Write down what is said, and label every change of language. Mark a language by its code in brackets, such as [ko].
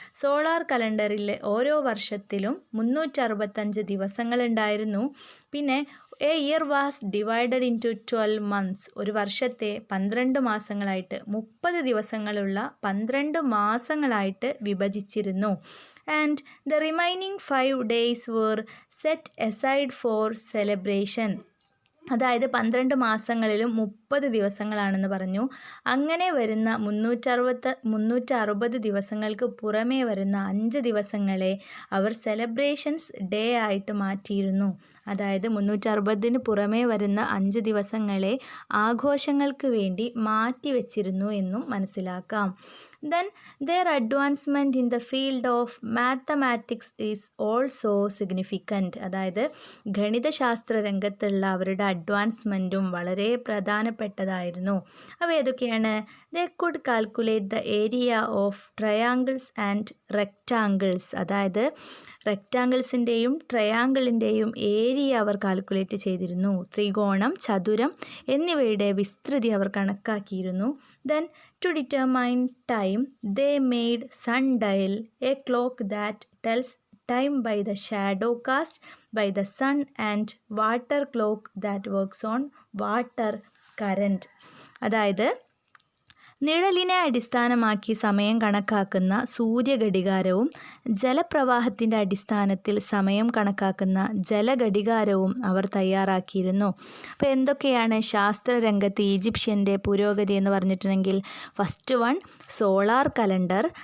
[ml] Solar കലണ്ടറിൽ ഓരോ വർഷത്തിലും 365 ദിവസങ്ങളുണ്ടായിരുന്നു. [en] പിന്നെ a year was divided into 12 months. [ml] ഒരു വർഷത്തെ 12 മാസങ്ങളായിട്ട് 30 ദിവസങ്ങളുള്ള 12 മാസങ്ങളായിട്ട് വിഭജിച്ചിരുന്നു. [en] And the remaining 5 days were set aside for celebration. [ml] അതായത് 12 മാസങ്ങളിലും 30 ദിവസങ്ങളാണെന്ന് പറഞ്ഞു. അങ്ങനെ വരുന്ന 360 ദിവസങ്ങൾക്ക് പുറമേ വരുന്ന 5 ദിവസങ്ങളെ അവർ സെലിബ്രേഷൻസ് ഡേ ആയിട്ട് മാറ്റിയിരുന്നു. അതായത് 360 പുറമേ വരുന്ന 5 ദിവസങ്ങളെ ആഘോഷങ്ങൾക്ക് വേണ്ടി മാറ്റി വച്ചിരുന്നു എന്നും മനസ്സിലാക്കാം. [en] Then their advancement in the field of mathematics is also significant. [ml] അതായത് ഗണിതശാസ്ത്ര രംഗത്തുള്ള അവരുടെ അഡ്വാൻസ്മെൻറ്റും വളരെ പ്രധാനപ്പെട്ടതായിരുന്നു. അവ ഏതൊക്കെയാണ്? [en] They could calculate the area of triangles and rectangles. [ml] അതായത് റെക്റ്റാങ്കിൾസിൻ്റെയും ട്രയാങ്കിളിൻ്റെയും ഏരിയ അവർ കാൽക്കുലേറ്റ് ചെയ്തിരുന്നു. ത്രികോണം, ചതുരം എന്നിവയുടെ വിസ്തൃതി അവർ കണക്കാക്കിയിരുന്നു. [en] Then to determine time, they made sundial, a clock that tells time by the shadow cast by the sun, and water clock that works on water current. [ml] അതായത് നിഴലിനെ അടിസ്ഥാനമാക്കി സമയം കണക്കാക്കുന്ന സൂര്യഘടികാരവും ജലപ്രവാഹത്തിൻ്റെ അടിസ്ഥാനത്തിൽ സമയം കണക്കാക്കുന്ന ജലഘടികാരവും അവർ തയ്യാറാക്കിയിരുന്നു. അപ്പോൾ എന്തൊക്കെയാണ് ശാസ്ത്രരംഗത്ത് ഈജിപ്ഷ്യൻ്റെ പുരോഗതി എന്ന് പറഞ്ഞിട്ടുണ്ടെങ്കിൽ, ഫസ്റ്റ് വൺ സോളാർ കലണ്ടർ.